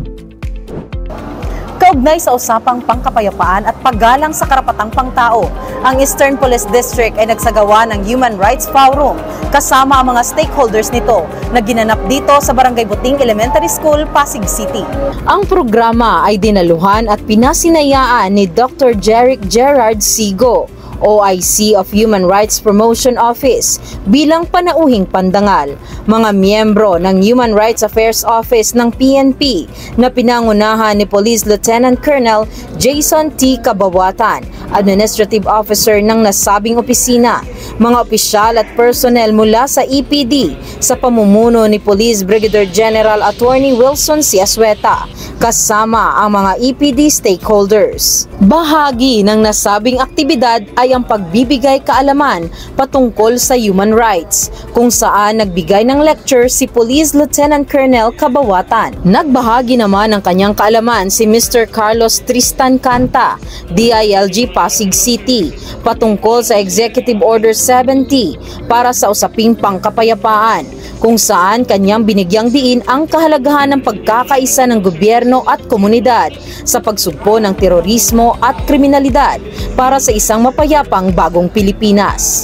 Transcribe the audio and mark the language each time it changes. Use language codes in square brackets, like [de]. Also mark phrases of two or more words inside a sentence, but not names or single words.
[tl] Kaugnay sa usapang pangkapayapaan at paggalang sa karapatang pangtao, ang Eastern Police District ay nagsagawa ng Human Rights Forum kasama ang mga stakeholders nito na ginanap dito sa Barangay Buting Elementary School, Pasig City. Ang programa ay dinaluhan at pinasinayaan ni Dr. Jeric Gerard Sigo, [en] OIC of Human Rights Promotion Office, [tl] bilang panauhing pandangal. Mga miyembro ng Human Rights Affairs Office ng PNP na pinangunahan ni Police Lieutenant Colonel Jason T. Kabawatan, [en] Administrative Officer [tl] ng nasabing opisina, mga opisyal at personnel mula sa EPD sa pamumuno ni Police Brigadier General Attorney Wilson Siasweta, kasama ang mga EPD stakeholders. Bahagi ng nasabing aktibidad ay ang pagbibigay kaalaman patungkol sa [en] human rights, [tl] kung saan nagbigay ng lecture si Police Lieutenant Colonel Kabawatan. Nagbahagi naman ng kanyang kaalaman si Mr. Carlos Tristan Canta, DILG Pasig City, patungkol sa Executive Order 70 para sa usaping pangkapayapaan, kung saan kanyang binigyang diin ang kahalagahan ng pagkakaisa ng gobyerno at komunidad sa pagsugpo ng terorismo at kriminalidad para sa isang mapayapang bagong Pilipinas.